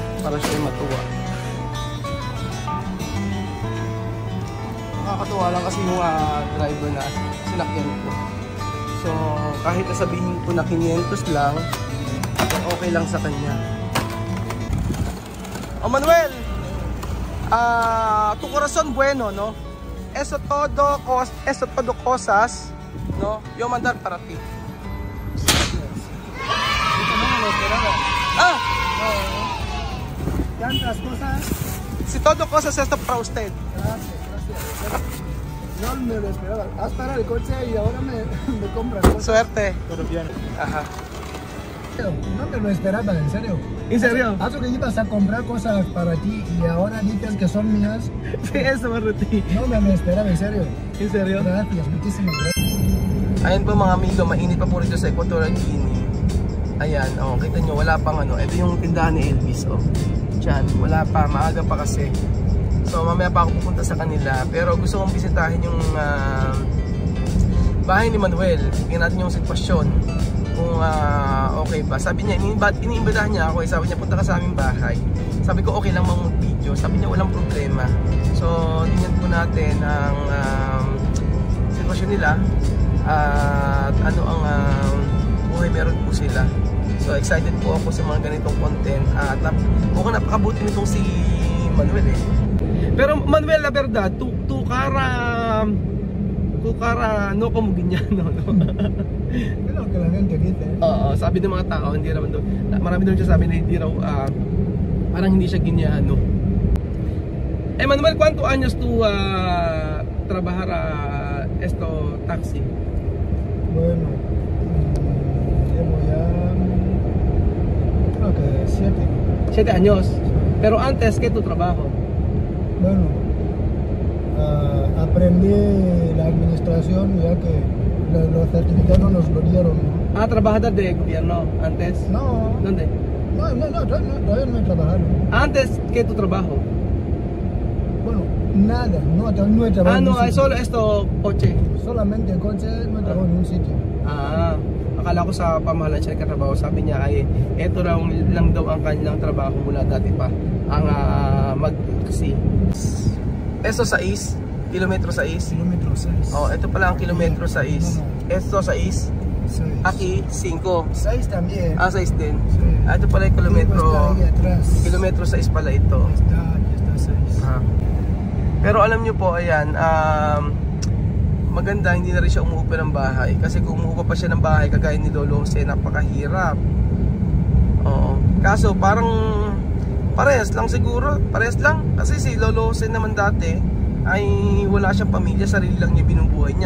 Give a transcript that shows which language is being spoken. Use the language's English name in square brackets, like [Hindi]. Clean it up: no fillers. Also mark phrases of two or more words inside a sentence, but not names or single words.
[Filipino] para siya matuwa. Nakakatuwa lang kasi yung driver na sinakyan ko. So kahit nasabihin ko na 500 lang, okay lang sa kanya. [Spanish] O Manuel, tu corazón bueno, no? Eso todo cosas, no? Yo mandar para ti. Ah, ¿Cuántas cosas? si todo cosas esto para usted. Gracias, gracias. No me lo esperaba. Has parado el coche y ahora me compras cosas. Suerte. Colombiano. Ajá. No me lo esperaba, en serio. ¿En serio? Hace que ibas a comprar cosas para ti y ahora dices que son mías. Sí, eso me retí. No me lo esperaba, en serio. ¿En serio? Gracias, muchísimas gracias. [Filipino] Ayan po mga amigo, mainit pa po rito sa Equatorial Guinea. Ayan, oh, kita nyo, wala pang ano. Ito yung tindahan ni Elvis, oh. Diyan, wala pa, maaga pa kasi. So mamaya pa ako pupunta sa kanila. Pero gusto kong bisitahin yung bahay ni Manuel. Tingnan natin yung sitwasyon. Kung okay ba. Sabi niya, iniimbitahan niya ako. Sabi niya, punta ka sa aming bahay. Sabi ko, okay lang mag-video. Sabi niya, walang problema. So, tingnan po natin ang sitwasyon nila. At ano ang buhay meron po sila. So, excited po ako sa mga ganitong content. At mukhang napakabuti nitong si Manuel eh. [Spanish] Pero Manuel, la verdad, tu cara no como Guiñano, no? Es lo que la gente dice. [Filipino] Oo, sabi ng mga tao, hindi naman doon. Marami doon siya sabi na hindi raw, parang hindi siya Guiñano. [Spanish] Eh Manuel, ¿cuántos años tú trabajar esto taxi? Bueno, llevo ya creo que 7. 7 años. Pero antes, ¿qué tu trabajo? Bueno, aprendí la administración ya que los certificados nos lo dieron. Ah, trabajador de gobierno antes. No. ¿Dónde? No, todavía no he trabajado. Antes, ¿qué tu trabajo? Bueno, nada, no he trabajado. Ah, no, en un es solo esto, coche. solamente coche, no he trabajado en un sitio. [Filipino] Ah, akala ko sa pamahalaan siya nagkatrabaho. Sabi niya ay eto lang daw ang kanyang trabaho mula dati pa. Ang mag-taxi. [Spanish] Eso 6, kilometro 6. Kilómetro 6. [Filipino] Oh, ito pala ang kilometro 6. [Spanish] Esto 6. 6. Aquí 5. 6 también. [Filipino] Ah, 6 din. [Spanish] Sí. [Filipino] Ah, ito pala yung kilometro. [Spanish] Está ahí atrás. [Filipino] Kilometro 6 pala ito. [Spanish] Ya está 6. Ah. [Filipino] Pero alam nyo po, ayan, maganda hindi na rin siya umuupa ng bahay. Kasi kung umuupa pa siya ng bahay, kagaya ni Lolo Jose, napakahirap. Oo. Kaso parang parehas lang siguro. Parehas lang. Kasi si Lolo Jose naman dati ay wala siyang pamilya, sarili lang niya binubuhay niya.